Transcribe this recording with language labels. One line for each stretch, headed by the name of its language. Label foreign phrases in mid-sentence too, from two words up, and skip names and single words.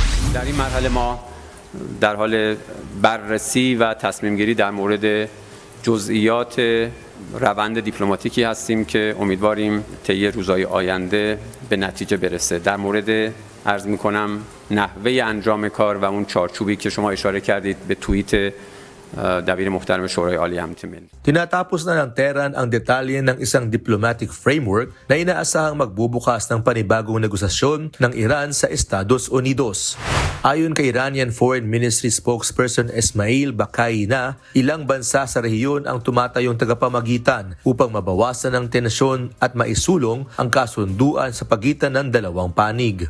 Persian: در این مرحله ما در حال بررسی و تصمیم گیری در مورد جزئیات روند دیپلماتیکی هستیم که امیدواریم طی روزهای آینده به نتیجه برسه. در مورد عرض می‌کنم نحوه انجام کار و اون چارچوبی که شما اشاره کردید به توییت دبیر محترم شورای عالی امنیت ملی.
Filipino: Tinatapos na ng Tehran ang detalye ng isang
English: diplomatic framework
Filipino: na inaasahang magbubukas ng panibagong negosasyon ng Iran sa Estados Unidos. Ayon kay
English: Iranian Foreign Ministry spokesperson
Filipino: Esmail Bakai na ilang bansa sa rehiyon ang tumatayong tagapamagitan upang mabawasan ang tensyon at maisulong ang kasunduan sa pagitan ng dalawang panig.